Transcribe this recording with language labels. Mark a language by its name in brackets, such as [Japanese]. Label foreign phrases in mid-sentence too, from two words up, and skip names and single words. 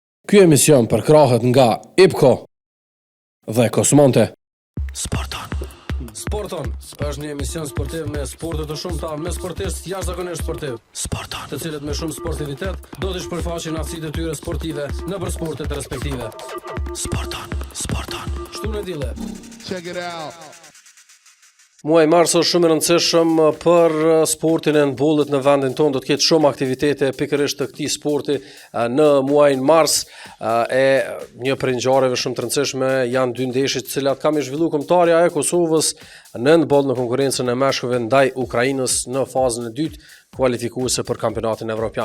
[Albanian] Ky emision përkrahet nga IPCO dhe Kosmonte. Sporton është një emision sportiv me sporte të shumta, me sportistë jashtëzakonisht sportiv. Të cilët me shumë sportivitet do të shpërfaqin aftësitë e tyre sportive nëpër sportet respektive. Sporton. Shtunë dile. [English] Check it out. [Albanian] Muaji mars është shumë i rëndësishëm për sportin e handbollit në vendin tonë. Do të ketë shumë aktivitete pikërisht të këtij sporti në muajin mars. Një prej ngjarjeve shumë të rëndësishme janë dy ndeshje të cilat kanë zhvilluar kombëtarja e Kosovës në handboll në konkurrencën e meshkujve ndaj Ukrainës në fazën e dytë kualifikuese për kampionatin evropian.